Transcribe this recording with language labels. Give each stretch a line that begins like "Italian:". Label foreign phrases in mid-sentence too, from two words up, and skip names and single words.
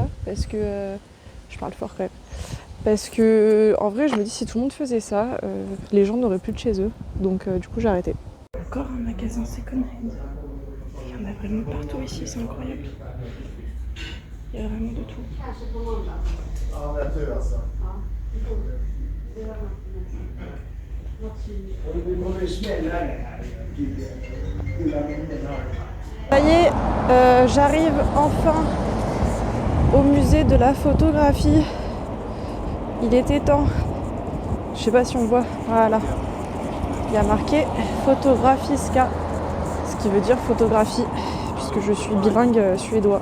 French: Parce que... je parle fort quand même. Parce que, en vrai, je me dis, si tout le monde faisait ça, les gens n'auraient plus de chez eux. Donc, du coup, j'ai arrêté. Encore un magasin
English: Second Hand.
French: Il y en a vraiment partout ici, c'est incroyable. Il y a vraiment de tout.
Swedish: Ja, natur alltså. Vi kommer ju smälla det här.
French: Ça y est, j'arrive enfin au musée de la photographie. Il était temps. Je sais pas si on voit. Voilà. Il y a marqué Fotografiska, ce qui veut dire photographie, puisque je suis bilingue suédois.